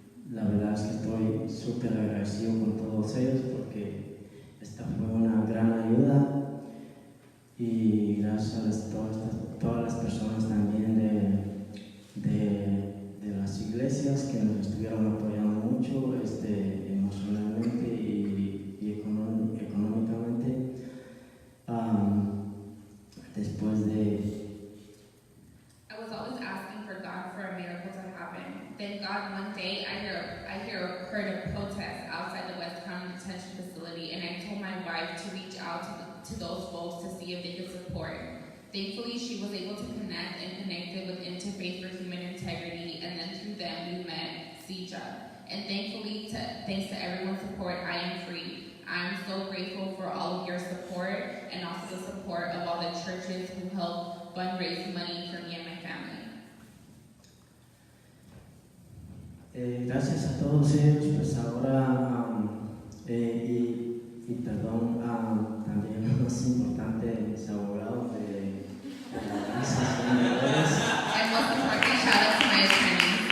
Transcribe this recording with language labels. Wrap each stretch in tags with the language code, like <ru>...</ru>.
<es>la verdad es que estoy súper agradecido con todos ellos porque esta fue una gran ayuda, y gracias a todas las personas también de las iglesias que nos estuvieron apoyando mucho emocionalmente y económicamente. Después de</es> <en>I was always asking for God for a miracle to happen. Then God, one day, I heard a protest outside the West County Detention Facility, and I told my wife to reach out to those folks to see if they could support. Thankfully, she was able to connect and connected with Interfaith for Human Integrity, and then through them we met CIYJA. And thankfully, thanks to everyone's support, I am free. I'm so grateful for all of your support and also the support of all the churches who help fundraise money for me and my family.</en> <es>Gracias a todos ellos, pues ahora, y perdón, también lo más importante, mis abogados de la Asociación de Abogados.</es> <en>And most importantly, shout out to my attorneys.</en>